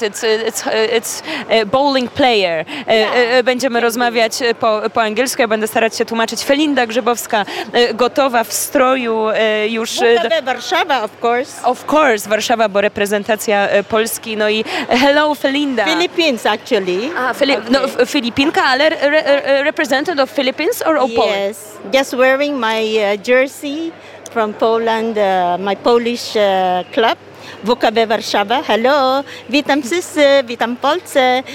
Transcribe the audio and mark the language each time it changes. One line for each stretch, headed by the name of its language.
English: It's bowling player.
Polish: Będziemy rozmawiać po angielsku. Ja będę starać się tłumaczyć. Felinda Grzybowska gotowa w stroju już.
English: Warszawa, of course. Of course,
Polish: Warszawa, bo reprezentacja Polski. No i hello Felinda.
English: Philippines actually. Filipinka, ale represented of Philippines or Poland? Yes, just wearing my jersey from Poland, my Polish club, WKB Warszawa.
Polish: Hello, witam wszyscy, witam Polce.